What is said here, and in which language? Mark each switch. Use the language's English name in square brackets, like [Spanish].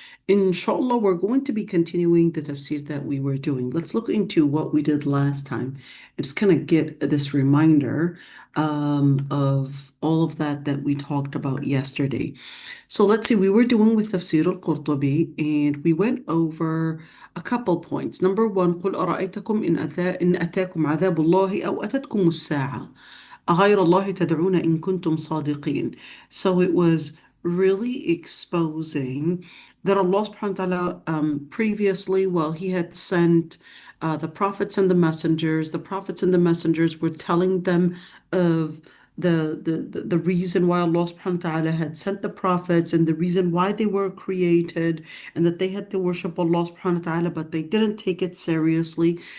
[English] Inshallah, we're going to be continuing the tafsir that we were doing. Let's look into what we did last time and just kind of get this reminder of all of that we talked about yesterday. So, let's see, we were doing with Tafsir al-Qurtubi and we went over a couple points. Number one, [Arabic] قُلْ أَرَأَيْتَكُمْ إِنْ أَتَاكُمْ عَذَابُ اللَّهِ أَوْ أَتَتْكُمُ السَّاعَةُ أغير الله تدعون إن كنتم صادقين. [English] So it was really exposing that Allah subhanahu wa ta'ala previously, well, He had sent the prophets and the prophets and the messengers were telling them of the reason why Allah subhanahu wa ta'ala had sent the prophets and the reason why they were created and that they had to worship Allah subhanahu wa ta'ala, but they didn't take it seriously.